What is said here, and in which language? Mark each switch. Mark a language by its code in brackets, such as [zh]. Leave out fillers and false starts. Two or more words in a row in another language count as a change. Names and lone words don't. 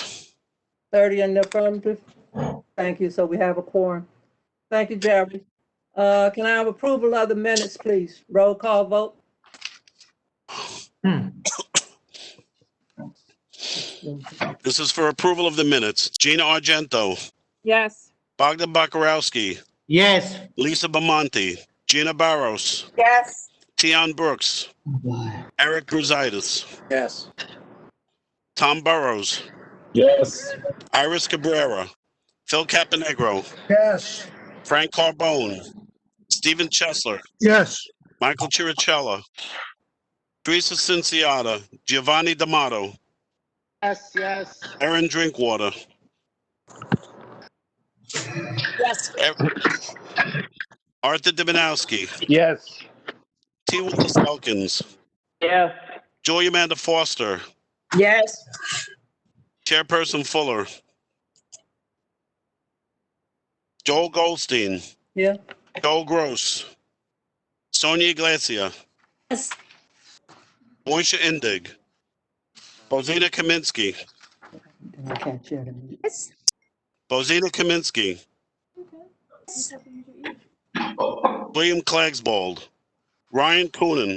[en] 30 in the affirmative. Thank you. So we have a quorum. Thank you, Jerry. Can I have approval of the minutes, please? Roll call vote. This is for approval of the minutes. Gina Argento, Yes. Bogdan Bakarowski, Yes. Lisa Bamonte, Gina Barros, Yes. Tion Brooks, Eric Brusitis, Yes. Tom Burrows, Yes. Iris Cabrera, Phil Caponegro, Yes. Frank Carbone, Stephen Chesler, Yes. Michael Chirichella, Teresa Cinciata, Giovanni D'Amato, Yes, yes. Aaron Drinkwater, Yes. Arthur Dibinowski, Yes. T. Willis Elkins, Yes. Joy Amanda Foster, Yes. Chairperson Fuller, Joel Goldstein, Yeah. Joel Gross, Sonia Iglesia, Yes. Moisha Indig, Bozina Kaminsky, Yes. Bozina Kaminsky, William Klagsbold, Ryan Coonan,